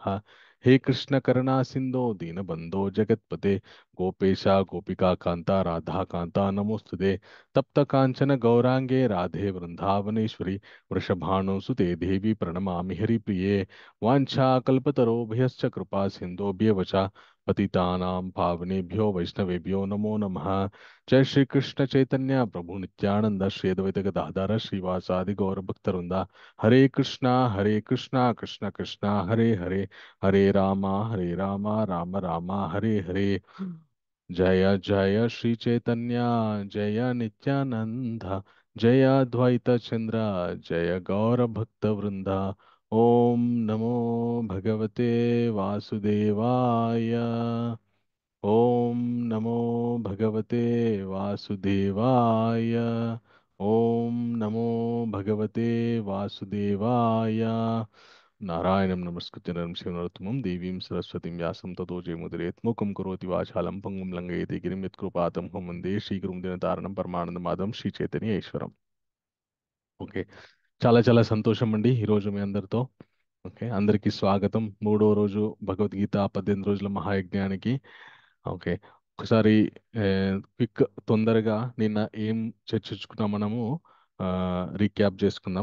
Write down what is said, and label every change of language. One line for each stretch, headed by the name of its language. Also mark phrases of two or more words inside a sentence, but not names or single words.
Sanskrit: హే కృష్ణ కరుణా సింధో దీనబంధో జగత్పతే గోపేశ గోపికా కాంత రాధా కాంత నమోస్తుతే తప్త కాంచన గౌరాంగే రాధే వృందావనేశ్వరి వృషభానుసుతే దేవి ప్రణమామి హరిప్రిये. వాంఛాకల్పతరోభయశ్చ కృపా సింధోభ్యవచ పతితానాం పావనేభ్యో వైష్ణవేభ్యో నమో నమః. जय श्री कृष्ण चैतन्य प्रभु नित्यानंद श्री अद्वैत गदाधर श्रीवासादि गौर भक्तवृंद. हरे कृष्णा कृष्ण कृष्ण हरे हरे, हरे रामा राम राम हरे हरे. जय जय श्री चैतन्य जय नित्यानंद जय अद्वैत चंद्र जय गौर भक्तवृंद. ओम नमो भगवते वासुदेवाय. ओम नमो भगवते वासुदेवाय. ओम नमो भगवते वासुदेवाय. नारायणं नमस्कृत्य नरं चैव नरोत्तमं देवीं सरस्वतीं व्यासं ततो जयमुदीरयेत्. मूकं करोति वाचालं पङ्गुं लङ्घयति गिरिं यत्कृपातमहं वन्दे श्रीगुरुं दिनतारणं परमानन्दमाधवं శ్రీచైతన్య ఈశ్వరం.
Telugu: ఓకే. చాలా చాలా సంతోషం అండి ఈరోజు మీ అందరితో. ఓకే, అందరికీ స్వాగతం. మూడో రోజు భగవద్గీత 18 రోజుల మహాయజ్ఞానికి. ఓకే, ఒకసారి క్విక్ తొందరగా నిన్న ఏం చర్చించుకున్నాం మనము రీక్యాప్ చేసుకుందాం.